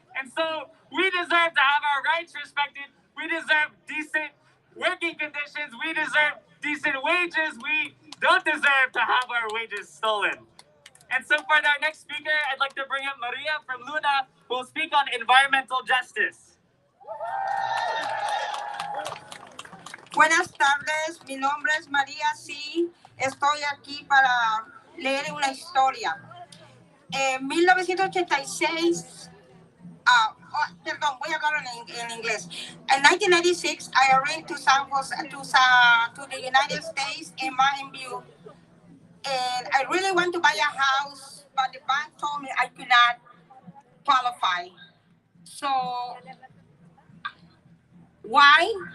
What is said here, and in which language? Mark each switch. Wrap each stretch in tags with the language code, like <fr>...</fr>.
<en>And so we deserve to have our rights respected. We deserve decent working conditions. We deserve decent wages. We don't deserve to have our wages stolen. And so for our next speaker, I'd like to bring up Maria from Luna, who will speak on environmental justice.</en> <es>Buenas tardes, mi nombre es María C. Estoy aquí para leer una historia. En 1986, perdón, voy a hablar en inglés.</es> <en>In 1996, I arrived to San Jose, to the United States in Mountain View. And I really want to buy a house, but the bank told me I could not qualify. So, why?</en>